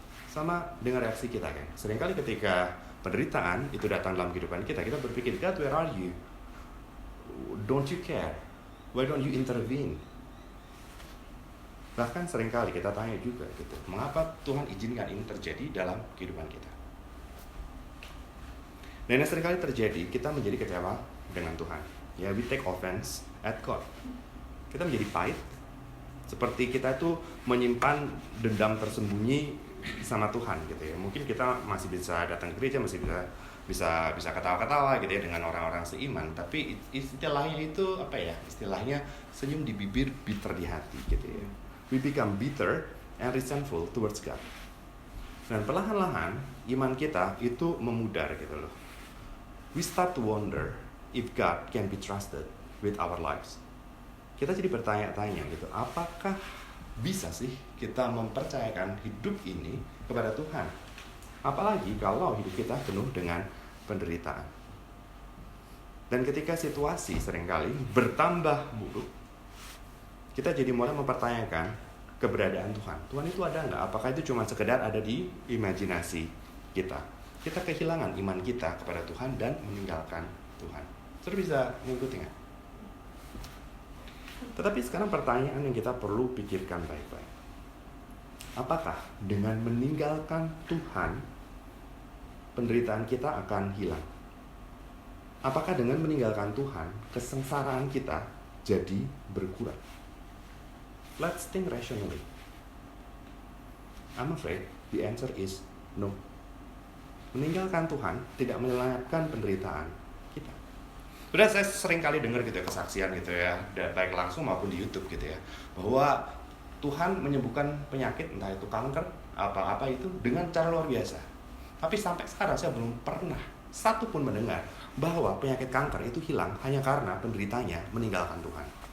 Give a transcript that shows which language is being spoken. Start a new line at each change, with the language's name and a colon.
Indonesian: Sama dengan reaksi kita kan. Seringkali ketika penderitaan itu datang dalam kehidupan kita, kita berpikir,
English: God, where are you? Don't you care? Why don't you intervene?
Indonesian: Bahkan seringkali kita tanya juga gitu, mengapa Tuhan izinkan ini terjadi dalam kehidupan kita? Dan yang seringkali terjadi, kita menjadi kecewa dengan Tuhan.
English: Ya, we take offense at God.
Indonesian: Kita menjadi pahit, seperti kita tuh menyimpan dendam tersembunyi sama Tuhan gitu ya. Mungkin kita masih bisa datang ke gereja, masih bisa ketawa-ketawa gitu ya dengan orang-orang seiman, tapi istilahnya itu apa ya? Istilahnya senyum di bibir, bitter di hati gitu ya.
English: We become bitter and resentful towards God.
Indonesian: Dan perlahan-lahan iman kita itu memudar gitu loh.
English: We start to wonder if God can be trusted with our lives.
Indonesian: Kita jadi bertanya-tanya gitu, apakah bisa sih kita mempercayakan hidup ini kepada Tuhan? Apalagi kalau hidup kita penuh dengan penderitaan. Dan ketika situasi seringkali bertambah buruk, kita jadi mulai mempertanyakan keberadaan Tuhan. Tuhan itu ada nggak? Apakah itu cuma sekedar ada di imajinasi kita? Kita kehilangan iman kita kepada Tuhan dan meninggalkan Tuhan. Sudah bisa mengikuti nggak? Tetapi sekarang pertanyaan yang kita perlu pikirkan baik-baik. Apakah dengan meninggalkan Tuhan, penderitaan kita akan hilang? Apakah dengan meninggalkan Tuhan, kesengsaraan kita jadi berkurang?
English: Let's think rationally. I'm afraid the answer is no.
Indonesian: Meninggalkan Tuhan tidak menyelamatkan penderitaan kita. Sudah saya sering kali dengar gitu ya, kesaksian gitu ya, baik langsung maupun di YouTube gitu ya, bahwa Tuhan menyembuhkan penyakit, entah itu kanker, apa-apa itu dengan cara luar biasa. Tapi sampai sekarang saya belum pernah satu pun mendengar bahwa penyakit kanker itu hilang hanya karena penderitanya meninggalkan Tuhan.